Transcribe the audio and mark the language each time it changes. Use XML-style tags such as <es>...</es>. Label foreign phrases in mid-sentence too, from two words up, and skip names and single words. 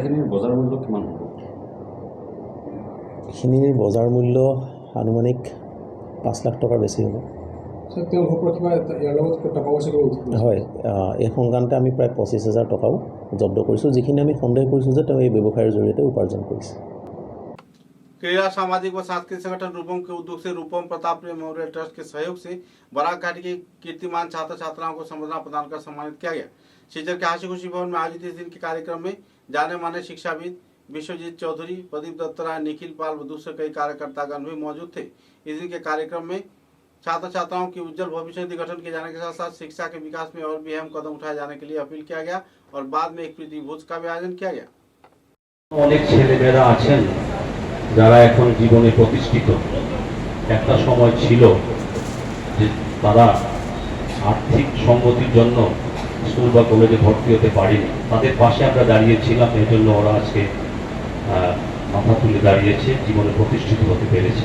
<as>এইখিনিৰ বজাৰ মূল্য আনুমানিক 5 লাখ টকাৰ বেছি হ'ব। হয়, এই সংক্ৰান্তে আমি প্ৰায় 25,000 টকাও জব্দ কৰিছোঁ, যিখিনি আমি সন্দেহ কৰিছোঁ যে তেওঁ এই ব্যৱসায়ৰ জৰিয়তে উপাৰ্জন কৰিছে।</as> <hi>क्रीड़ा सामाजिक व सांस्कृतिक संगठन रूपम के उद्योग से रूपम प्रताप मेमोरियल ट्रस्ट के सहयोग से बराक घाटी के कीर्तिमान छात्र छात्राओं को संबर्धना प्रदान कर सम्मानित किया गया। शिवचर के हासी खुशी भवन में आयोजित इस दिन के कार्यक्रम में जाने माने शिक्षाविद विश्वजीत चौधरी, प्रदीप दत्तराय, निखिल पाल व दूसरे कई कार्यकर्तागण भी मौजूद थे। इस दिन के कार्यक्रम में छात्र छात्राओं की उज्जवल भविष्य निधि गठन किए जाने के साथ साथ शिक्षा के विकास में और भी अहम कदम उठाए जाने के लिए अपील किया गया और बाद में एक प्रीति भोज का भी आयोजन किया गया।</hi> <bn>অনেক ছেলেমেয়েরা আছেন যারা এখন জীবনে প্রতিষ্ঠিত। একটা সময় ছিল যে তারা আর্থিক সঙ্গতির জন্য স্কুল বা কলেজে ভর্তি হতে পারেনি, তাদের পাশে আমরা দাঁড়িয়েছিলাম। এই জন্য ওরা আজকে মাথা তুলে দাঁড়িয়েছে, জীবনে প্রতিষ্ঠিত হতে পেরেছে।</bn>